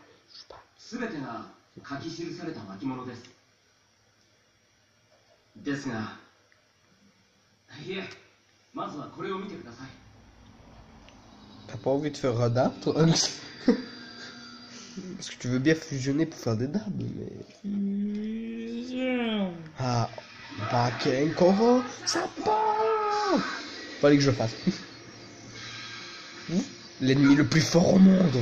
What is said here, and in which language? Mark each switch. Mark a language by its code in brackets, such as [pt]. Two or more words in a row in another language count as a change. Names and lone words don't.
[ja] すべてが書き記された巻物です。ですが、いえ、まずはこれを見てください。 [fr] T'as pas envie de faire un dab, toi, Hans? Parce que tu veux bien fusionner pour faire des dabs, mais... Ah, Baken Koro, ça part. Fallait que je fasse. L'ennemi le plus fort au monde.